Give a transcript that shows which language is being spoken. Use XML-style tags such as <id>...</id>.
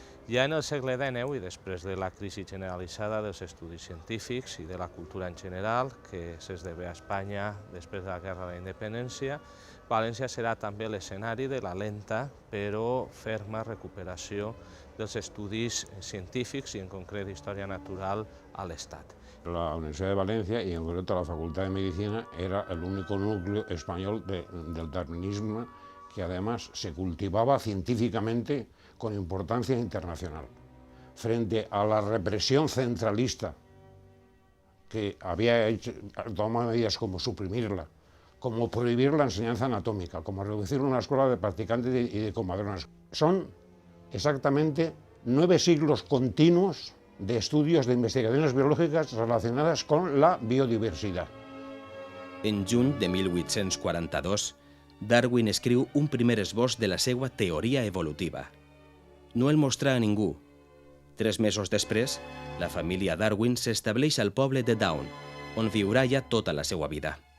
<ca>Ja en el segle XIX i després de la crisi generalitzada dels estudis científics i de la cultura en general, que s'esdevé a Espanya després de la Guerra de la Independència, València serà també l'escenari de la lenta però ferma recuperació dels estudis científics i en concret d'història natural a l'Estat.</ca> <es>La Universidad de Valencia y en concreto la Facultad de Medicina era el único núcleo español del darwinismo que además se cultivaba científicamente con importancia internacional. Frente a la represión centralista que había hecho, tomado medidas como suprimirla, como prohibir la enseñanza anatómica, como reducir una escuela de practicantes y de comadronas. Son exactamente 9 siglos continuos de estudios de investigaciones biológicas relacionadas con la biodiversidad.</es> <ca>En juny de 1842, Darwin escriu un primer esbós de la seva teoria evolutiva. No el mostrà a ningú. 3 mesos després, la família Darwin s'estableix al poble de Down, on viurà ja tota la seva vida.</ca>